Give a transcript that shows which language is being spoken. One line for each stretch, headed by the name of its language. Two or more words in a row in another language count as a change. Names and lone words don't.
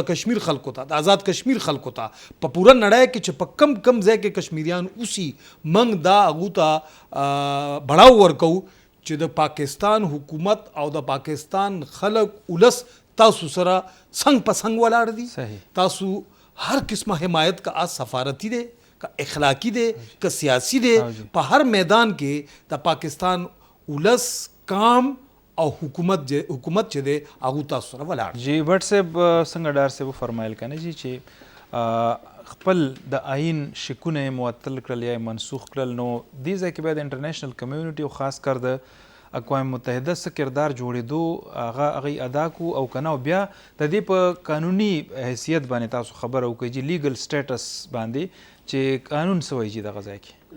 Pashto: کشمیر خلکو ته د آزاد کشمیر خلکو ته په پوره نړۍ کې چې په کم ځای کې کشمیریان اوسي مونږ دا هغو ته بړاو ورکو چې د پاکستان حکومت او د پاکستان خلک ولس تاسو سره څنګ په څنګ ولاړ دي تاسو هر قسمه حمایت کا سفارتی دی کا اخلاقی دی کا سیاسی دی په هر میدان کې د پاکستان ولس کام او حکومت چې دی هغه تاسو سره ولاړ جی بټ صاحب څنګه ډار صاحب فرمایل کنه جی چې خپل د آئین شکونه معطل کړل یا منسوخ کړل نو دې ځکه به د
English: international community
Pashto: او خاص کر د اقوام متحده څخه کردار جوړېدو هغه ادا کو او کنه بیا د دې په قانوني حیثیت باندې تاسو خبره وکړئ چې
English: legal status
Pashto: باندې چې قانون څه وایي دغه ځای کې